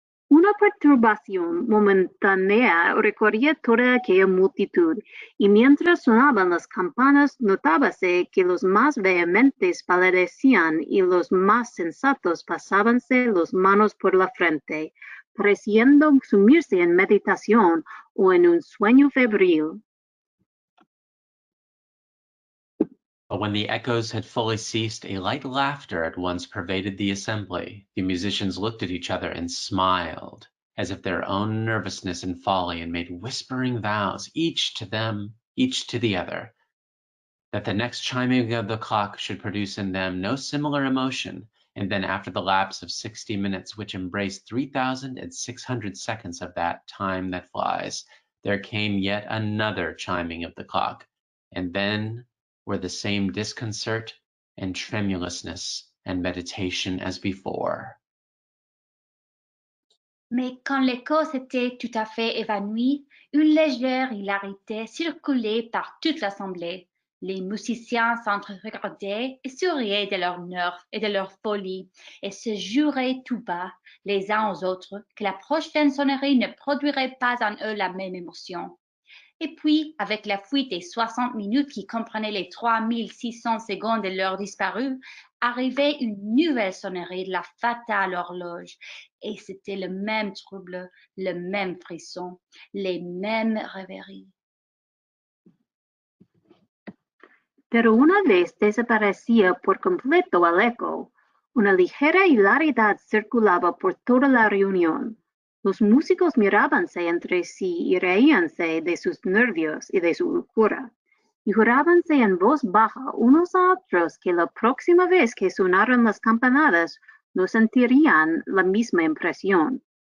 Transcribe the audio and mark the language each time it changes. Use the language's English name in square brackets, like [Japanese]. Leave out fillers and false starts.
[Spanish] Una perturbación momentánea recorría toda aquella multitud, y mientras sonaban las campanas notábase que los más vehementes palidecían y los más sensatos pasábanse las manos por la frente, pareciendo sumirse en meditación o en un sueño febril. [English] But when the echoes had fully ceased, a light laughter at once pervaded the assembly. The musicians looked at each other and smiled, as if their own nervousness and folly, and made whispering vows, each to the other, that the next chiming of the clock should produce in them no similar emotion. And then after the lapse of 60 minutes, which embraced 3,600 seconds of that time that flies, there came yet another chiming of the clock, and then were the same disconcert and tremulousness and meditation as before. [French] Mais quand l'écho s'était tout à fait évanoui, une légère hilarité circulait par toute l'assemblée. Les musiciens s'entre-regardaient et souriaient de leur nerfs et de leur folie, et se juraient tout bas, les uns aux autres, que la prochaine sonnerie ne produirait pas en eux la même émotion. Et puis, avec la fuite des 60 minutes qui comprenaient les 3600 secondes de l'heure disparue, arrivait une nouvelle sonnerie de la fatale horloge. Et c'était le même trouble, le même frisson, les mêmes rêveries. [Spanish] Pero una vez desaparecía por completo el eco, una ligera hilaridad circulaba por toda la reunión. Los músicos mirábanse entre sí y reíanse de sus nervios y de su locura, y jurábanse en voz baja unos a otros que la próxima vez que sonaran las campanadas no sentirían la misma impresión.